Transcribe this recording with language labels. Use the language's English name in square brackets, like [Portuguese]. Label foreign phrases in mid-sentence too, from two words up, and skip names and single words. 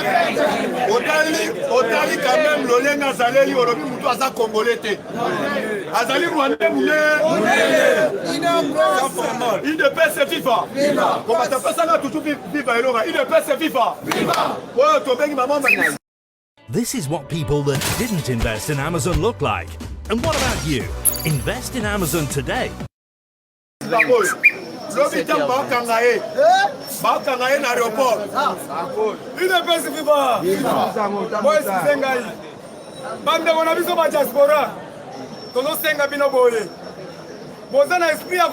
[Lingala] otali [French] quand même [Lingala] lolenge azaleli olobi motu aza congolais te azali rwandais idps fifa komatapesanga toujours viva elonga idps fifa oyo tobengi mama. [English] This is what people that didn't invest in Amazon look like. And what about you? Invest in Amazon today. [Lingala] Lobita bakanga ye na aéroport. idps fifa boy sisengai bandeko na biso ba diaspora tozosenga bino boye boza na esprit ya